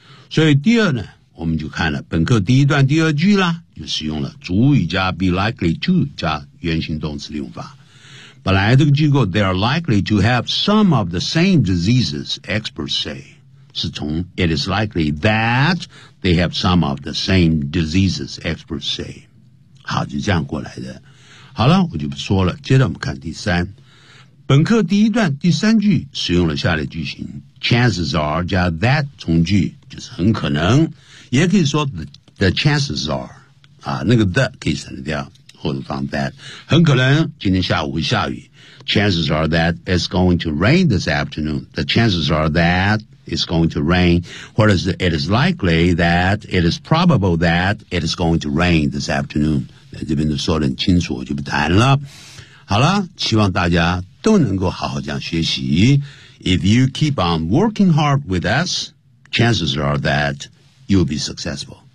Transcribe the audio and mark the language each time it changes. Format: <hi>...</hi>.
<zh>所以第二呢，我们就看了本课第一段第二句啦，就使用了主语加 be likely to 加原形动词利用法。本来这个机构</zh> <en>they are likely to have some of the same diseases, experts say.</en> <zh>是从</zh> <en>it is likely that they have some of the same diseases, experts say.</en> <zh>好，就这样过来的。好了，我就不说了，接着我们看第三。本课第一段第三句使用了下列句型</zh> <en>chances are 加 that 从句就是很可能，也可以说 the chances are 啊，那个 the 可以省掉或者放 that， 很可能今天下午会下雨 chances are that it's going to rain this afternoon， the chances are that it's going to rain，</en> <zh>或者是</zh> <en>it is likely that it is probable that it is going to rain this afternoon，</en> <zh>这边都说得很清楚，我就不谈了。好了，希望大家都能够好好这样学习。</zh> <en>If you keep on working hard with us, chances are that you'll be successful.</en>